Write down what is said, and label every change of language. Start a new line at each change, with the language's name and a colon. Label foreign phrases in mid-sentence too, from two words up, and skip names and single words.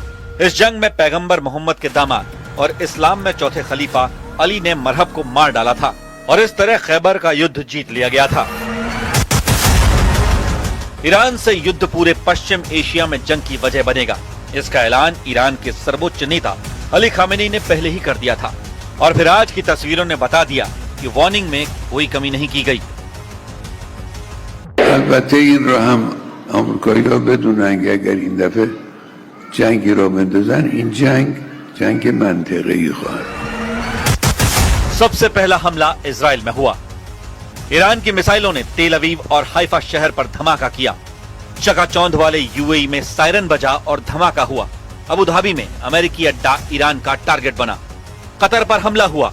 Hindi: इस जंग में पैगंबर मोहम्मद के दामाद और इस्लाम में चौथे खलीफा अली ने मरहब को मार डाला था और इस तरह खैबर का युद्ध जीत लिया गया था। ईरान से युद्ध पूरे पश्चिम एशिया में जंग की वजह बनेगा। इसका ऐलान ईरान के सर्वोच्च नेता अली खामेनी ने पहले ही कर दिया था और फिर आज की तस्वीरों ने बता दिया कि वार्निंग में कोई कमी नहीं की गई।
Persian: البته این رو هم آمریکایی‌ها بدونن که اگر این دفعه جنگی رو بندازن این جنگ منطقه‌ای خواهد.
Hindi: सबसे पहला हमला इजराइल में हुआ। ईरान की मिसाइलों ने तेल अवीव और हाइफा शहर पर धमाका किया। चकाचौंध वाले यूएई में सायरन बजा और धमाका हुआ। अबू धाबी में अमेरिकी अड्डा ईरान का टारगेट बना। कतर पर हमला हुआ।